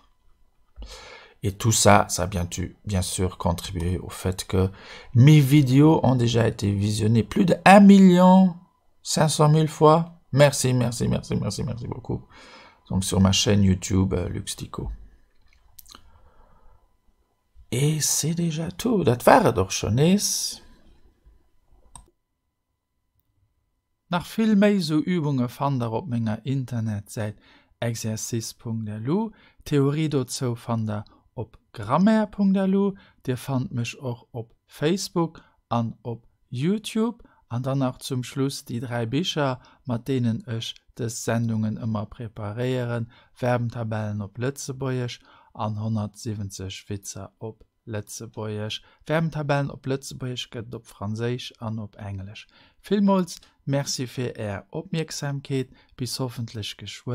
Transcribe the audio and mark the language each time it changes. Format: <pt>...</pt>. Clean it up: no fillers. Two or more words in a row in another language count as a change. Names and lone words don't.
<fr>Et tout ça, ça a bien sûr contribué au fait que mes vidéos ont déjà été visionnées plus de 1 500 000 fois. Merci beaucoup. Donc sur ma chaîne YouTube, Luxtico. Et c'est déjà tout.</fr> <lb>Dat wäre doch schon is. Nach vill méi so Übunge fander op ménger Internetsäit exercis.delu, Theorie dozo fander op grammaire.delu, Dir fand mech och op Facebook an op YouTube, an dann</lb> <de>auch zum Schluss</de> <lb>die 3 Bicher, mat denen ech des Sendungen immer preparieren, Verbentabellen op Lützebäuerch an 170 Witzer op Lützebäuerch. Verbentabellen op Lützebäuerch gëtt op Franséich an op Englisch. Vielmals merci fir Opmerksamkeet, bis hoffentlich geschwoen.</lb>